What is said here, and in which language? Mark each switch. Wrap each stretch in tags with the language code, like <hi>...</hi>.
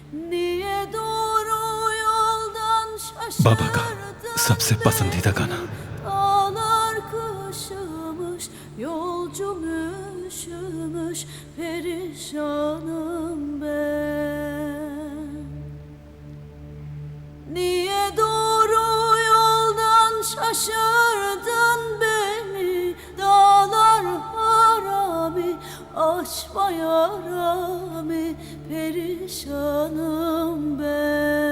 <tr>niye doğru yoldan şaşırdın?</tr> <hi>बाबा का सबसे पसंदीदा गाना।</hi> <tr>Dağlar kışımış, yolcum üşümüş, perişanım ben. Niye doğru yoldan şaşırdın beni, dağlar harami, açma yaramı, perişanım ben.</tr>